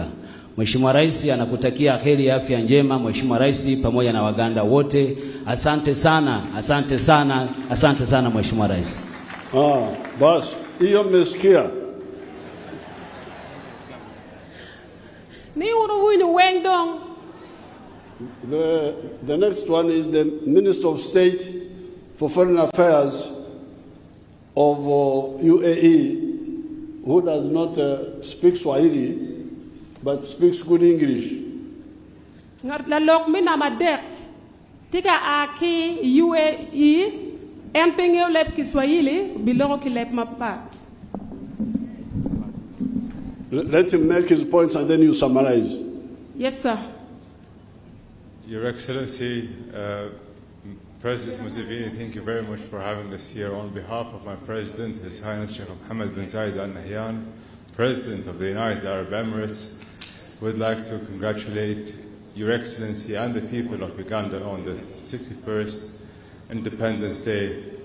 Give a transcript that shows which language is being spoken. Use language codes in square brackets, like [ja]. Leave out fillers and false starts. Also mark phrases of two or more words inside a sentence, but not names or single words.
[sw] Mheshimiwa Rais anakutakia heri ya afya njema Mheshimiwa Rais pamoja na Waganda wote. Asante sana, asante sana, asante sana Mheshimiwa Rais. Bas, hiyo mmesikia. [ach] Ni uruwini wendong. [en] The next one is the Minister of State for Foreign Affairs of UAE, who does not speak Swahili, but speaks good English. [ach] La lok mina madek tika aki UAE en pengeo lep Kiswahili bilongo ki lep mapat. [en] Let him make his points and then you summarize. Yes, sir. Your Excellency, President Museveni, thank you very much for having us here. On behalf of my President, His Highness Sheikh Mohammed bin Zayed Al Nahyan, President of the United Arab Emirates, would like to congratulate Your Excellency and the people of Uganda on the 61st Independence Day.